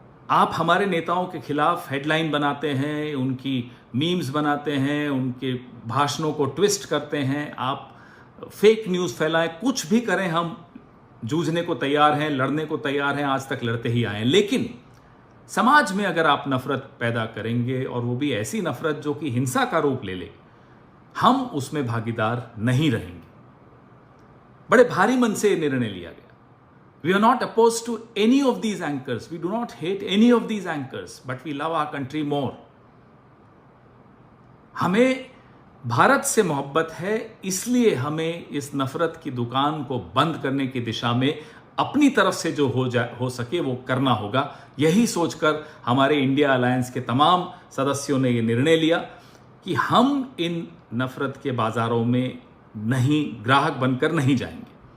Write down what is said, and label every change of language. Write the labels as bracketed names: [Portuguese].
[Hindi] आप हमारे नेताओं के खिलाफ हेडलाइन बनाते हैं, उनकी मीम्स बनाते हैं, उनके भाषणों को ट्विस्ट करते हैं, आप फेक न्यूज़ फैलाएं, कुछ भी करें, हम जूझने को तैयार हैं, लड़ने को तैयार हैं, आज तक लड़ते ही आए हैं. लेकिन समाज में अगर आप नफरत पैदा करेंगे और वो भी ऐसी नफरत जो कि हिंसा का रूप ले ले, हम उसमें भागीदार नहीं रहेंगे. बड़े भारी मन से निर्णय लिया गया. [English] We are not opposed to any of these anchors. We do not hate any of these anchors, but we love our country more. [Hindi] हमें भारत से मोहब्बत है, इसलिए हमें इस नफरत की दुकान को बंद करने की दिशा में अपनी तरफ से जो हो सके वो करना होगा. यही सोचकर हमारे इंडिया अलायंस के तमाम सदस्यों ने ये निर्णय लिया कि हम इन नफरत के बाजारों में ग्राहक बनकर नहीं जाएंगे.